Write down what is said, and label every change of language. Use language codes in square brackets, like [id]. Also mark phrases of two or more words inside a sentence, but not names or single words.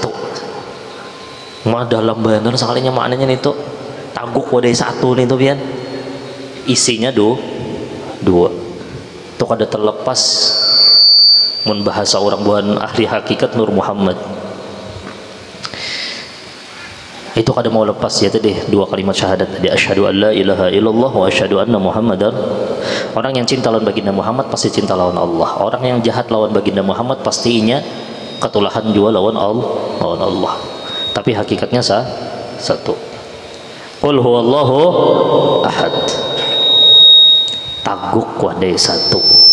[bjn] Mah dalam bener sekalinya maknanya itu taguk wadai 1 nih tuh pian. Isinya 2. Itu kada terlepas mun bahasa orang buhan ahli hakikat Nur Muhammad. Itu kada mau lepas ya tadi 2 kalimat syahadat tadi, [ar] أشهد أن لا إله إلا الله وأشهد أن محمدا. [bjn] Orang yang cinta lawan baginda Muhammad pasti cinta lawan Allah. Orang yang jahat lawan baginda Muhammad pastinya ketulahan juga lawan Allah. Tapi hakikatnya satu. [ar] قل هو الله أحد. [bjn] Taguk wadai 1.